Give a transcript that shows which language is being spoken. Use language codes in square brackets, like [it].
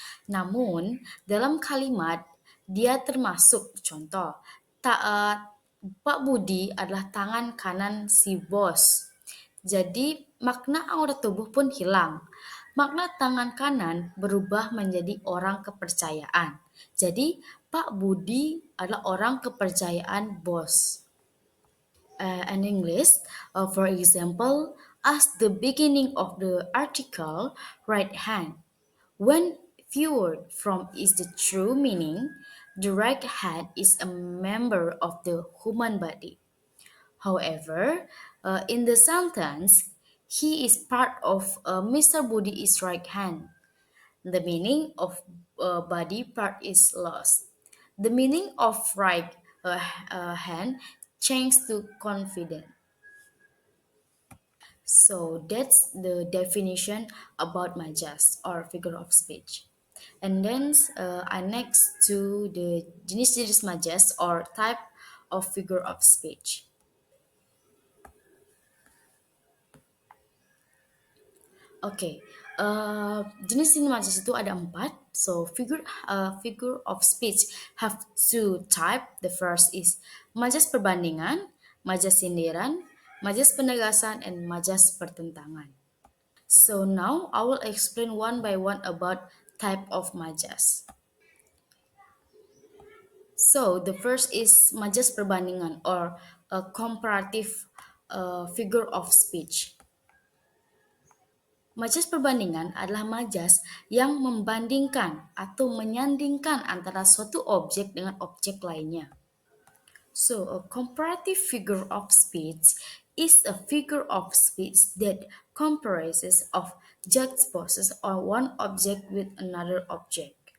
[id] Namun, dalam kalimat, dia termasuk contoh, Pak Budi adalah tangan kanan si bos. Jadi, makna anggota tubuh pun hilang. Makna tangan kanan berubah menjadi orang kepercayaan. Jadi, Pak Budi adalah orang kepercayaan bos. [en] In English, for example, as the beginning of the article right hand. When viewed from its the true meaning, the right hand is a member of the human body. However, in the sentence, he is part of Mr. Budi is right hand. The meaning of body part is lost. The meaning of right hand changed to confident. So that's the definition about majas or figure of speech. And then I next to the [id] jenis-jenis majas [en] or type of figure of speech. [id] Oke, jenis majas itu ada empat. [en] So figure of speech have two type. The first is [id] majas perbandingan, majas sindiran, majas penegasan, [en] and [id] majas pertentangan. [en] So now I will explain one by one about type of majas. So the first is [id] majas perbandingan [en] or a comparative figure of speech. [id] Majas perbandingan adalah majas yang membandingkan atau menyandingkan antara suatu objek dengan objek lainnya. [en] So, a comparative figure of speech is a figure of speech that comprises of juxtaposes or one object with another object.